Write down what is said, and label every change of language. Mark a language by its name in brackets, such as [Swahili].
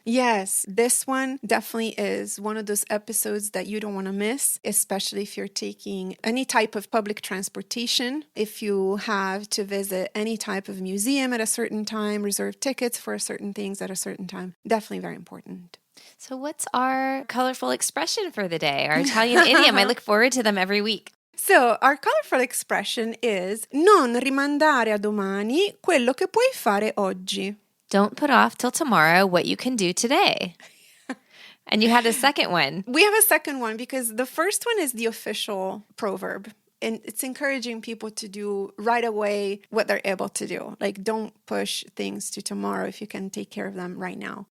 [English] Yes, this one definitely is one of those episodes that you don't want to miss, especially if you're taking any type of public transportation, if you have to visit any type of museum at a certain time, reserve tickets for certain things at a certain time. Definitely very important. So what's our colorful expression for the day? Our Italian idiom. I look forward to them every week. So, our colorful expression is [Italian] non rimandare a domani quello che puoi fare oggi. [English] Don't put off till tomorrow what you can do today. And you had a second one. We have a second one because the first one is the official proverb. And it's encouraging people to do right away what they're able to do. Like, don't push things to tomorrow if you can take care of them right now.